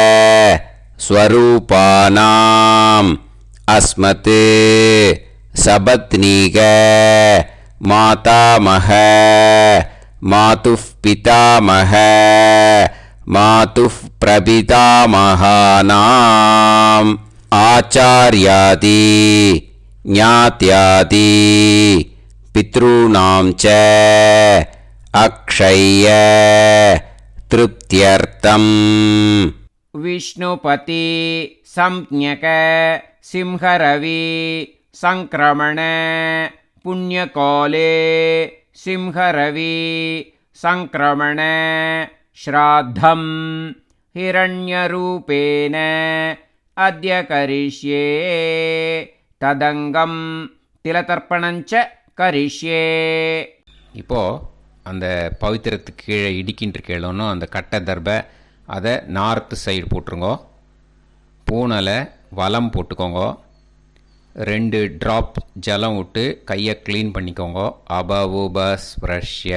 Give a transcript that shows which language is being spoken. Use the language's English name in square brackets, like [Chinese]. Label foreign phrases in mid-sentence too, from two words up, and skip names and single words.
[Sanskrit] स्वरूपाणाम् अस्मत् सपत्नीक मातामह मातुः पितामह मातुः प्रपितामहानाम् आचार्यादि ज्ञात्यादि पितॄणां च अक्षय तृप्त्यर्थम्. विष्णुपति संज्ञक सिंहरवि संक्रमण पुण्यकाले सिंहरवि संक्रमण श्राद्धं हिरण्यरूपेण अद्य करिष्ये तदंगम तिलतर्पणञ्च करिष्ये. [Tamil] இப்போது அந்த பவித்திரத்துக்கு கீழே இடிக்கின்ற கேளோன்னு அந்த கட்டை தர்பை அதை [English] north side [Tamil] போட்டுருங்கோ. பூனலை வலம் போட்டுக்கோங்க. 2 ட்ராப் ஜலம் விட்டு கையை க்ளீன் பண்ணிக்கோங்க. [Sanskrit] அபவுபஸ்ப்ரஷ்ய.